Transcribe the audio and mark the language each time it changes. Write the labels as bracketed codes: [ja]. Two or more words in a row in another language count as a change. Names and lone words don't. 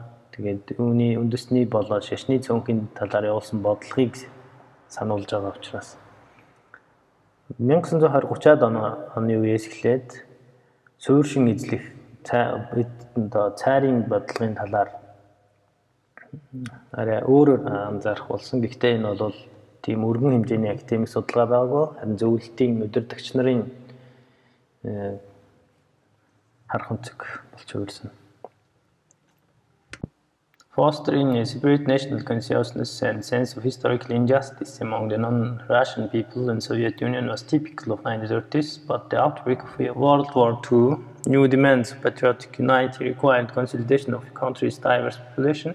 [mn] Тэгээд үүний үндэсний болоод шашны цөөнхийн талаар явуулсан бодлогыг сануулж байгаа учраас 1930-аад оны үеэс эхлээд суурьшин эзлэх цайрын бодлогын талаар арай өөрөөр анзаарах болсон. Гэхдээ энэ бол тийм өргөн хэмжээний академик судалгаа байгаагүй. Харин зөвлөлтийн удирдагч нарын харах өнцөг болж хувирсан. [en] Fostering a separate national consciousness and sense of historical injustice among the non-Russian people in the Soviet Union was typical of the 1930s, but the outbreak of World War II, new demands of patriotic unity required consolidation of the country's diverse population.